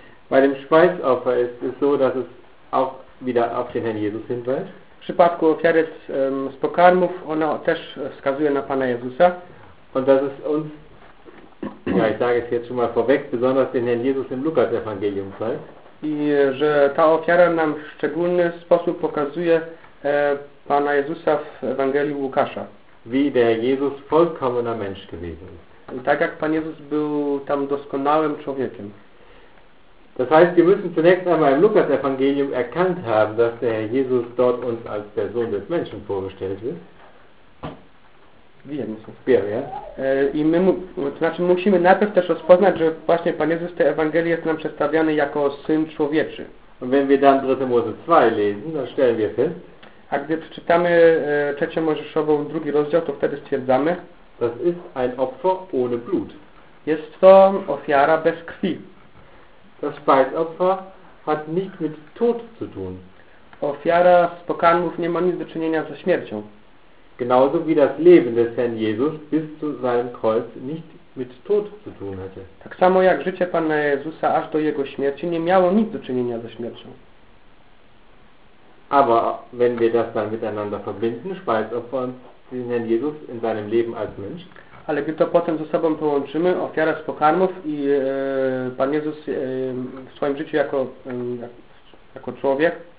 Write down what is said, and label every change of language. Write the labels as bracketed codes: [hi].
[de] Bei dem Speisopfer ist es so, dass es auch wieder auf den Herrn Jesus hinweist. [pl] W przypadku ofiary z pokarmów ona też wskazuje na Pana Jezusa. [de] Und das ist uns, ja, ich sage es jetzt schon mal vorweg, besonders den Herrn Jesus im Lukas-Evangelium zeigt. [pl] I że ta ofiara nam w szczególny sposób pokazuje Pana Jezusa w Ewangelii Łukasza. [de] Wie der Jesus vollkommener Mensch gewesen ist. [pl] Tak jak Pan Jezus był tam doskonałym człowiekiem. [de] Das heißt, wir müssen zunächst einmal im Lukas-Evangelium erkannt haben, dass der Herr Jesus dort uns als der Sohn des Menschen vorgestellt wird. Wir müssen. Wir, ja. [pl] I my, to znaczy musimy najpierw też rozpoznać, że właśnie Pan Jezus w tej Ewangelii jest nam przedstawiany jako Syn Człowieczy. [de] Und wenn wir dann 3. Mose 2 lesen, dann stellen wir fest, [pl] a gdy przeczytamy trzecią Mojżeszową, drugi rozdział, to wtedy stwierdzamy, [de] das ist ein Opfer ohne Blut. [pl] Jest to ofiara bez krwi. [de] Das Speisopfer hat nicht mit Tod zu tun. [pl] Ofiara z pokarmów nie ma nic do czynienia ze śmiercią. [de] Genauso wie das Leben des Herrn Jesus bis zu seinem Kreuz nicht mit Tod zu tun hatte. [pl] Tak samo jak życie Pana Jezusa aż do Jego śmierci nie miało nic do czynienia ze śmiercią. [de] Aber wenn wir das dann miteinander verbinden, Speisopfer und den Herrn Jesus in seinem Leben als Mensch. [pl] Ale gdy to potem ze sobą połączymy, ofiarę z pokarmów i Pan Jezus w swoim życiu jako, jako człowiek.